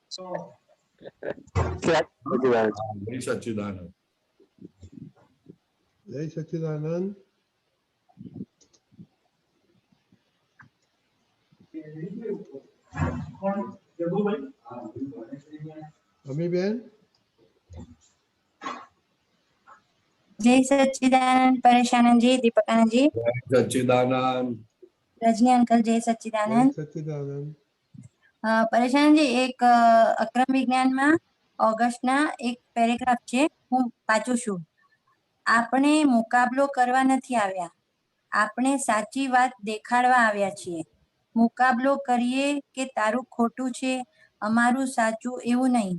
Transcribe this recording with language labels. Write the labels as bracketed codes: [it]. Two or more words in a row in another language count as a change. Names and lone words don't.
[gu] જય સચ્ચિદાનંદ. જય સચ્ચિદાનંદ. અમીબેન. જય સચ્ચિદાનંદ પરેશાનંદ જી, દીપકાનંદ જી, જય સચ્ચિદાનંદ, રજની અંકલ, જય સચ્ચિદાનંદ. સચ્ચિદાનંદ. પરેશાનંદ जी, એક અક્રમ વિજ્ઞાનમાં ઓગસ્ટના એક પેરેગ્રાફ છે, હું વાંચું છું. આપણે મુકાબલો કરવા નથી આવ્યા, આપણે સાચી વાત દેખાડવા આવ્યા છીએ. મુકાબલો કરીએ કે તારું ખોટું છે અમારું સાચું એવું નહીં.